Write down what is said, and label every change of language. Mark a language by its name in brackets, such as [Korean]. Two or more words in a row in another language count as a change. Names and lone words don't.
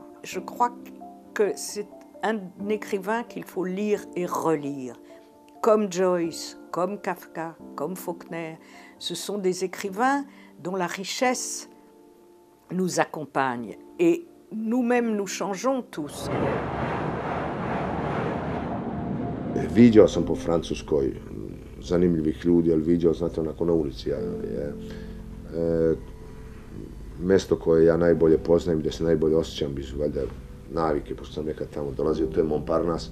[French] Je crois que c'est un écrivain qu'il faut lire et relire, comme Joyce, comme Kafka, comme Faulkner. Ce sont des écrivains dont la richesse nous accompagne et nous-mêmes nous changeons tous. [Serbian] Viđao sam po Francuskoj zanimljivih ljudi, ali viđao, znate, onako na ulici. Mesto koje ja najbolje poznajem, gdje se najbolje osjećam, bi su valjda navike, pošto sam nekad tamo dolazio, to je Montparnasse.